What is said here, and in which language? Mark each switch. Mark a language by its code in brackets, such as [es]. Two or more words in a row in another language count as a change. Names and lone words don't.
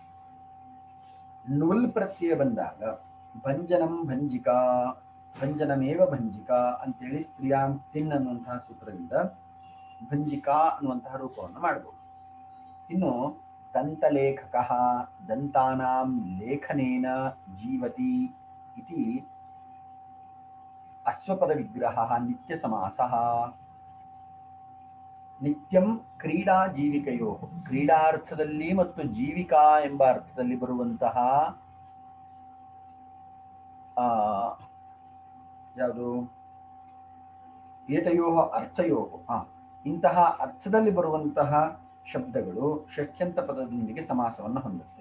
[kn] ನುಲ್ ಪ್ರತ್ಯಯ ಬಂದಾಗ [sa] ಭಂಜನಂ ಭಂಜಿಕಾ, ಭಂಜನಮೇವ ಭಂಜಿಕಾ [kn] ಅಂತೇಳಿ [sa] ಸ್ತ್ರೀಯಾಂ ತಿನ್ [kn] ಅನ್ನುವಂತಹ ಸೂತ್ರದಿಂದ ಭಂಜಿಕಾ ಅನ್ನುವಂತಹ ರೂಪವನ್ನು ಮಾಡಬಹುದು. [sa] ಇನ್ನು ದಂತಲೇಖಕ ದಂತಾನಾಂ ಲೇಖನೇನ ಜೀವತಿ ಇತಿ ಅಶ್ವಪದ ವಿಗ್ರಹ ನಿತ್ಯ ಸಮಾಸಃ. ನಿತ್ಯಂ ಕ್ರೀಡಾ ಜೀವಿಕೆಯೋ, [kn] ಕ್ರೀಡಾರ್ಥದಲ್ಲಿ ಮತ್ತು ಜೀವಿಕಾ ಎಂಬ ಅರ್ಥದಲ್ಲಿ ಬರುವಂತಹ ಯಾವುದು [sa] ಏತಯೋ ಅರ್ಥಯೋ, [kn] ಇಂತಹ ಅರ್ಥದಲ್ಲಿ ಬರುವಂತಹ ಶಬ್ದಗಳು ಷಷ್ಠ್ಯಂತ ಪದದೊಂದಿಗೆ ಸಮಾಸವನ್ನು ಹೊಂದುತ್ತೆ.